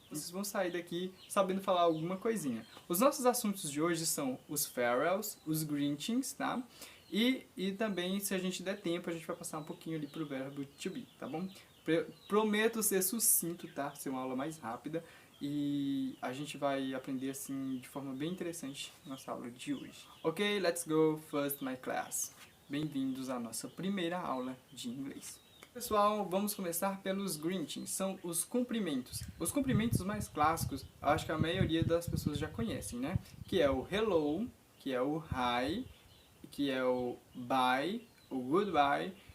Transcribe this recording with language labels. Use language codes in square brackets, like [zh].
[pt] Vocês vão sair daqui sabendo falar alguma coisinha. Os nossos assuntos de hoje são os farewells, os greetings, tá? E também, se a gente der tempo, a gente vai passar um pouquinho ali pro verbo to be, tá bom? Prometo ser sucinto, tá? Ser uma aula mais rápida. E a gente vai aprender assim de forma bem interessante na nossa aula de hoje. [en] Ok, let's go first my class. [pt] Bem-vindos à nossa primeira aula de inglês. Pessoal, vamos começar pelos greetings, são os cumprimentos. Os cumprimentos mais clássicos, acho que a maioria das pessoas já conhecem, né? Que é o hello, que é o hi, que é o bye, o goodbye.